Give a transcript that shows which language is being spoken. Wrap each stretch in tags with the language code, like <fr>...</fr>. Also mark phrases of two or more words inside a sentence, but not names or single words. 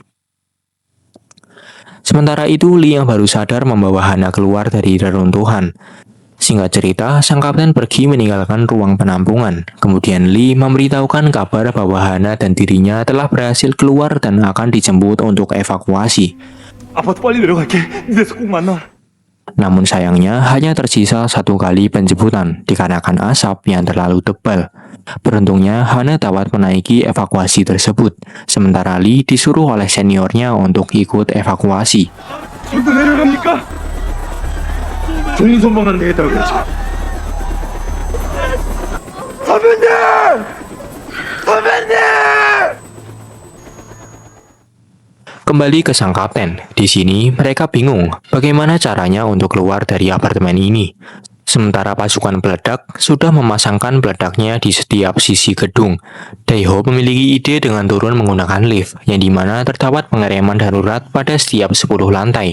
<id>Sementara itu, Lee yang baru sadar membawa Hana keluar dari reruntuhan. Singkat cerita, sang kapten pergi meninggalkan ruang penampungan. Kemudian Lee memberitahukan kabar bahwa Hana dan dirinya telah berhasil keluar dan akan dijemput untuk evakuasi.</id> <ko>아파트 빨리 내려갈게. 니네서 꼭 만나.</ko> <id>Namun sayangnya hanya tersisa 1 kali penjemputan dikarenakan asap yang terlalu tebal. Beruntungnya Hana dapat menaiki evakuasi tersebut, sementara Lee disuruh oleh seniornya untuk ikut evakuasi.</id> <ko>전부 내려갑니까? 종소망한 데에다가 그러지. 선배님! 선배님!</ko> <id>Kembali ke sang kapten, di sini mereka bingung bagaimana caranya untuk keluar dari apartemen ini. Sementara pasukan peledak sudah memasangkan peledaknya di setiap sisi gedung. Daiho memiliki ide dengan turun menggunakan lift, yang dimana terdapat pengereman darurat pada setiap 10 lantai.</id>